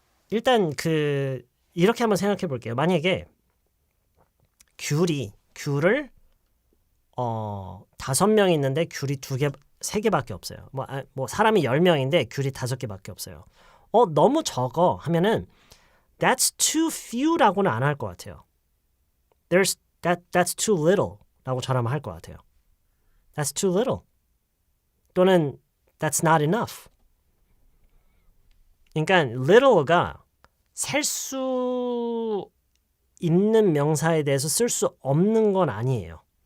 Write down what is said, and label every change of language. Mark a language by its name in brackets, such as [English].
[Korean] 일단 이렇게 한번 생각해 볼게요. 만약에 귤을 5명 있는데 귤이 3개밖에 없어요. 뭐 사람이 10명인데 귤이 5개밖에 없어요. 너무 적어 하면은 [English] that's too few [Korean] 라고는 안 할 것 같아요. [English] That's too little [Korean] 라고 저라면 할 것 같아요. [English] That's too little. [Korean] 또는 [English] that's not enough. [Korean] 그러니까 little가 셀 수 있는 명사에 대해서 쓸 수 없는 건 아니에요.